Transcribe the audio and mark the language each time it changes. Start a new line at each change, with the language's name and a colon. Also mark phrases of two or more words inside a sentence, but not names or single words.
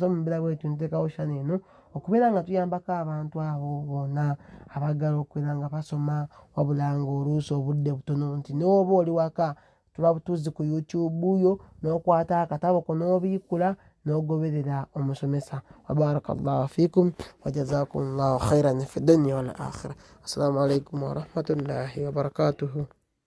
Ganda: So mu mbeera bwetyo nteekawo channel eno okubeera nga tuyambako abantu abo bonna abaagala okubeera nga basoma wabula nga oluusi obudde butono, nti n'oba oli waka tuba butuuzi ku YouTube yo n'okwata akatabo ko n'obiikula n'ogoberera omusomesa.
Arabic: وبارك الله فيكم وجزاكم الله خيرا في الدنيا والآخرة. السلام عليكم ورحمة الله وبركاته.